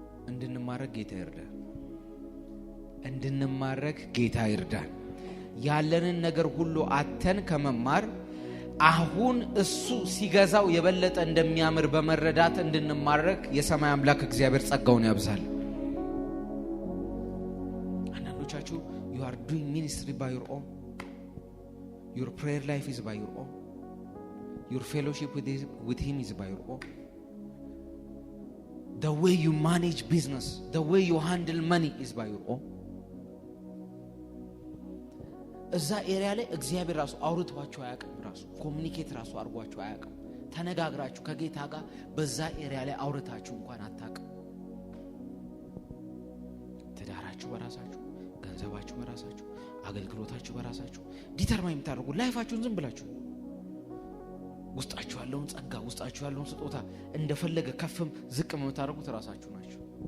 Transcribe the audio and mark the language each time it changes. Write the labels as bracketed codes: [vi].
[am] እንድንማረግ ጌታ ይርዳል። እንድንማረክ ጌታ ይርዳን። ያለንን ነገር ሁሉ አተን ከመማር አሁን እሱ ሲገዛው የበለጠ እንደሚያምር በመረዳት እንድንማረክ የሰማይ አምላክ እግዚአብሔር ጸጋውን ያብዛል። አንዳንዶቻችሁ [en] you are doing ministry by your own. Your prayer life is by your own. Your fellowship with him is by your own. The way you manage business, the way you handle money is by your own. [am] እዛ ኤሪያ ላይ እግዚአብሔር ራሱ አውርቷችሁ አያውቅም። ራሱ ኮሙኒኬት ራሱ አድርጓችሁ አያውቅም። ተነጋግራችሁ ከጌታ ጋር በዛ ኤሪያ ላይ አውርታችሁ እንኳን አታውቅም። ትዳራችሁ በራሳችሁ፣ ገንዘባችሁ በራሳችሁ፣ አገልግሎታችሁ በራሳችሁ ዲተርማይን የምታደርጉ ላይፋችሁን ዝም ብላችሁ ውስጣችሁ ያለውን ጸጋ፣ ውስጣችሁ ያለውን ስጦታ እንደፈለገ ከፍም ዝቅም የምታደርጉት ራሳችሁ ናችሁ።